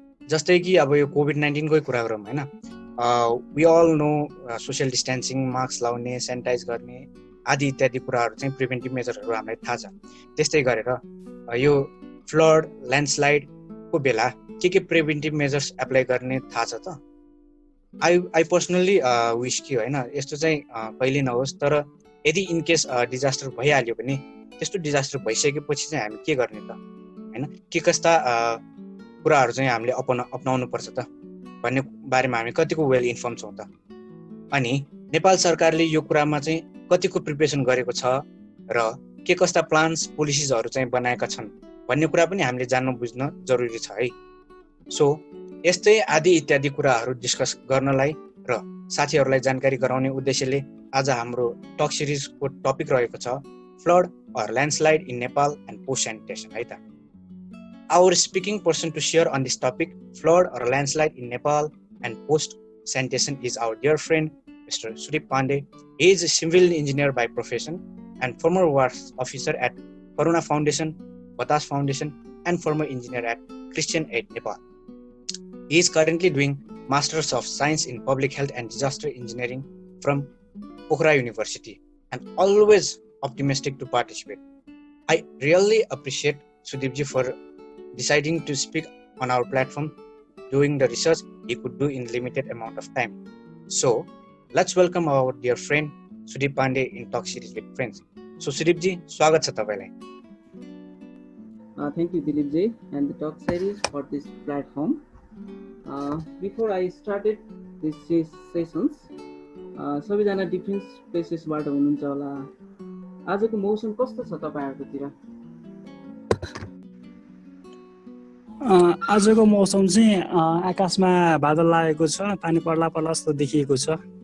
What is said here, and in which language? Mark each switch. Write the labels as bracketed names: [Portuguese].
[Nepali] जस्तै कि अब यो कोभिड-19 कै कुरा गरौँ होइन, [English] we all know social distancing, [Nepali] mask लाउने, सेनिटाइज गर्ने आदि इत्यादि कुराहरू चाहिँ प्रिभेन्टिभ मेजरहरू हामीलाई थाहा छ। त्यस्तै गरेर यो फ्लड, ल्यान्डस्लाइडको बेला के प्रिभेन्टिभ मेजर्स एप्लाई गर्ने थाहा छ त? [English] I personally wish [Nepali] कि होइन यस्तो चाहिँ कहिले नहोस्। तर यदि इनकेस डिजास्टर भइहाल्यो भने त्यस्तो डिजास्टर भइसकेपछि चाहिँ हामी के गर्ने त होइन, के कस्ता कुराहरू चाहिँ हामीले अपनाउनु पर्छ त भन्ने बारेमा हामी कतिको वेल इन्फर्म छौँ त? अनि नेपाल सरकारले यो कुरामा चाहिँ कतिको प्रिपरेसन गरेको छ र के कस्ता प्लान्स, पोलिसिजहरू चाहिँ बनाएका छन् भन्ने कुरा पनि हामीले जान्न बुझ्न जरुरी छ है। सो यस्तै आदि इत्यादि कुराहरू डिस्कस गर्नलाई र साथीहरूलाई जानकारी गराउने उद्देश्यले आज हाम्रो टक सिरिजको टपिक रहेको छ flood or landslide in Nepal and post sanitation है त। [English] Our speaking person to share on this topic, flood or landslide in Nepal and post sanitation, is our dear friend Mr. Sudip Pandey. He is a civil engineer by profession and former war officer at Karuna Foundation, Batas Foundation, and former engineer at Christian Aid Nepal. He is currently doing Masters of Science in Public Health and Disaster Engineering from Pokhara University, and always optimistic to participate. I really appreciate Sudipji for deciding to speak on our platform, doing the research he could do in limited amount of time. So let's welcome our dear friend Sudip Pandey in Talk Series with Friends. [Nepali] So Sudipji, स्वागत छ तपाईलाई. [English] Thank you Dilipji and the Talk Series for this platform. Before I started these sessions, [Nepali] सबैजना different प्लेसेसबाट हुनुहुन्छ होला. आजको मौसम कस्तो छ तपाईहरुकोतिर? आजको मौसम चाहिँ आकाशमा बादल लागेको छ, पानी पर्ला पर्ला जस्तो देखिएको छ.